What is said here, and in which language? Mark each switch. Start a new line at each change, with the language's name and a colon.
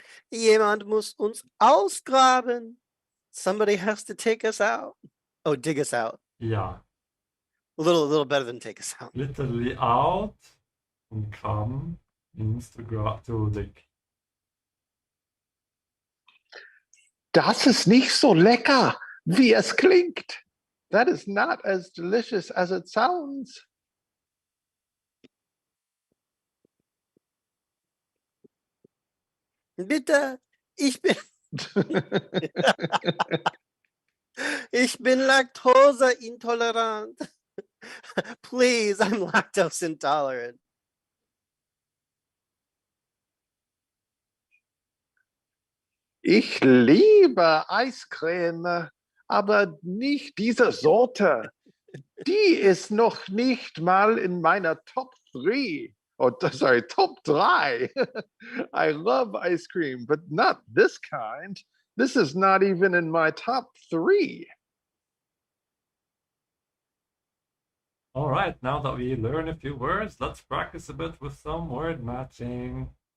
German: Jemand muss uns ausgraben.
English: Somebody has to take us out. Oh, dig us out.
German: Ja.
English: A little better than take us out. Literally out. Und graben means to dig.
German: Das ist nicht so lecker, wie es klingt.
English: That is not as delicious as it sounds.
German: Bitte, ich bin, ich bin laktoseintolerant.
English: Please, I'm lactose intolerant.
German: Ich liebe Eiscreme, aber nicht diese Sorte. Die ist noch nicht mal in meiner Top 3.
English: Oh, sorry, Top 3. I love ice cream, but not this kind. This is not even in my top 3. All right, now that we learn a few words, let's practice a bit with some word matching.